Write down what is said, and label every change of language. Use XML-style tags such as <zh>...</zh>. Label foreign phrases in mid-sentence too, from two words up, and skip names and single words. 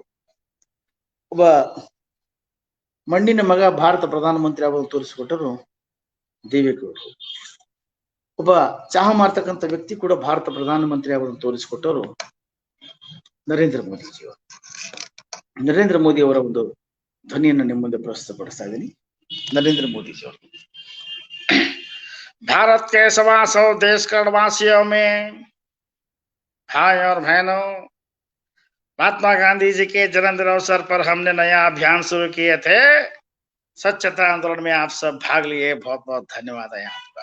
<kn>ಒಬ್ಬ ಮಣ್ಣಿನ ಮಗ ಭಾರತ ಪ್ರಧಾನಮಂತ್ರಿ ಆಗೋದನ್ನು ತೋರಿಸಿಕೊಟ್ಟರು ದೇವೇಗೌಡರು. ಒಬ್ಬ ಚಹಾ ಮಾರ್ತಕ್ಕಂಥ ವ್ಯಕ್ತಿ ಕೂಡ ಭಾರತ ಪ್ರಧಾನಮಂತ್ರಿ ಆಗೋದನ್ನು ತೋರಿಸಿಕೊಟ್ಟವರು ನರೇಂದ್ರ ಮೋದಿಜಿಯವರು. ನರೇಂದ್ರ ಮೋದಿ ಅವರ ಒಂದು ಧ್ವನಿಯನ್ನು ನಿಮ್ಮ ಮುಂದೆ ಪ್ರಸ್ತುತಪಡಿಸ್ತಾ ಇದ್ದೀನಿ.</kn> <hi>नरेंद्र मोदी जी। भारत के 125 देश वासियों में भाई और बहनों, महात्मा गांधी जी के जन्मदिन अवसर पर हमने नया अभियान शुरू किए थे। स्वच्छता आंदोलन में आप सब भाग लिए, बहुत बहुत धन्यवाद है आपका।</hi>